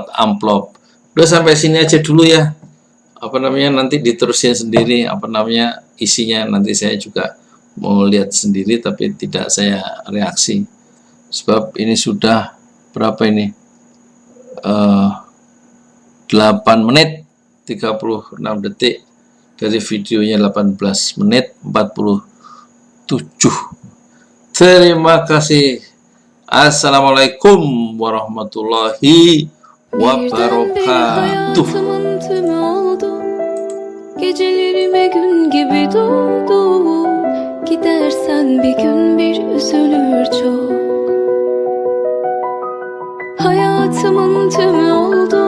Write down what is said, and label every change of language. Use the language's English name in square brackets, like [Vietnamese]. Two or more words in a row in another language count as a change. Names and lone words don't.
[Indonesian] Udah sampai sini aja dulu ya apa namanya nanti diterusin sendiri apa namanya isinya, nanti saya juga mau lihat sendiri tapi tidak saya reaksi sebab ini sudah berapa ini 8 menit 36 detik dari videonya 18 menit 47. Terima kasih. [Arabic] السلام عليكم ورحمة الله [Turkish] Birdenbire [Arabic] wabarakatuh. [Turkish] hayatımın tümü oldu. Gecelerime gün gibi doğdu. Gidersen bir gün bir üzülür çok. Hayatımın tümü oldu.